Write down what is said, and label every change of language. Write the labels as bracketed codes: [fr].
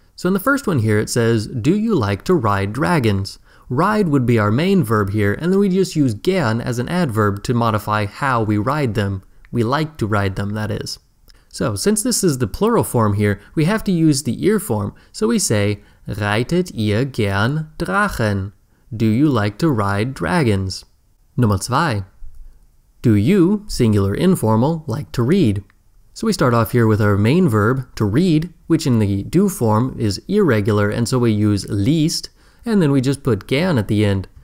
[en] So in the first one here it says, do you like to ride dragons? Ride would be our main verb here, and then we just use gern as an adverb to modify how we ride them. We like to ride them, that is. So since this is the plural form here, we have to use the ear form. So we say, [de] reitet ihr gern Drachen? [en] Do you like to ride dragons? [de] Nummer 2. [en] Do you, singular informal, like to read? So we start off here with our main verb, to read, which in the do form is irregular, and so we use liest, and then we just put gern at the end.